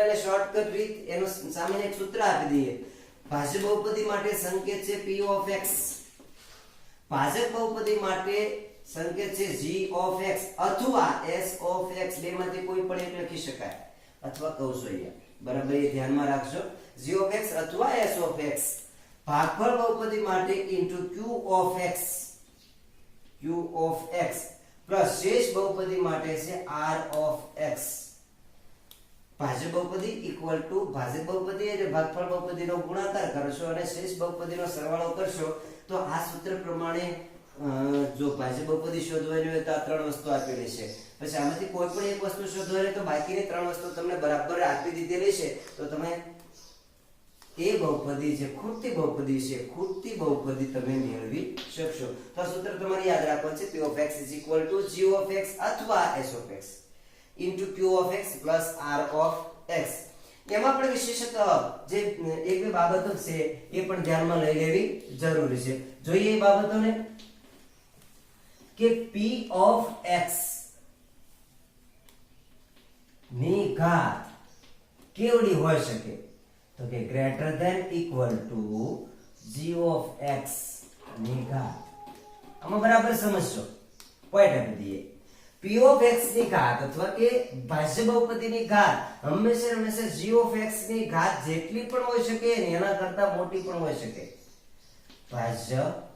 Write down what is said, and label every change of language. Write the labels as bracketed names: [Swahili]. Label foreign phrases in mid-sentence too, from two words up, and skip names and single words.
[Gujarati] એને શોર્ટકટ રીત એનું સામાન્ય એક સૂત્ર આપી દઈએ ભાજ્ય બહુપદી માટે સંકેત છે [English] p of x [Gujarati] ભાજક બહુપદી માટે સંકેત છે [English] g of x [Gujarati] અથવા [English] s of x [Gujarati] બેમાંથી કોઈ પણ એક લખી શકાય અથવા કૌંસ અહીંયા બરાબર એ ધ્યાનમાં રાખજો [English] g of x [Gujarati] અથવા [English] s of x [Gujarati] ભાગફળ બહુપદી માટે [English] into q of x [Gujarati] પ્લસ શેષ બહુપદી માટે છે [English] r of x [Gujarati] ભાજક બહુપદી [English] equal to [Gujarati] ભાજક બહુપદી એટલે ભાગફળ બહુપદીનો ગુણાકાર કરશો અને શેષ બહુપદીનો સરવાળો કરશો તો આ સૂત્ર પ્રમાણે જો ભાજક બહુપદી શોધવાની હોય તો આ ત્રણ વસ્તુ આપેલી છે પછી આમાંથી કોઈ પણ એક વસ્તુ શોધવાની હોય તો બાકીની ત્રણ વસ્તુ તમને બરાબર આપી દીધેલી છે તો તમે એ બહુપદી જે ખૂટતી બહુપદી છે ખૂટતી બહુપદી તમે મેળવી શકશો તો આ સૂત્ર તમારે યાદ રાખવાનું છે [English] p of x g of x [Gujarati] અથવા [English] s of x into q of x plus r of x [Gujarati] એમાં પણ વિશેષક જે એક બે બાબતો છે એ પણ ધ્યાનમાં લઈ લેવી જરૂરી છે જોઈએ એ બાબતોને કે [English] p of x [Gujarati] ની ઘાત કેવડી હોઈ શકે તો કે [English] greater than equal to g of x [Gujarati] ની ઘાત આમાં બરાબર સમજશો પોઈન્ટ આપી દઈએ [English] p of x [Gujarati] ની ઘાત અથવા કે ભાજ્ય બહુપદીની ઘાત હંમેશા [English] g of x [Gujarati] ની ઘાત જેટલી પણ હોઈ શકે ને એના કરતા મોટી પણ હોઈ શકે ભાજ્ય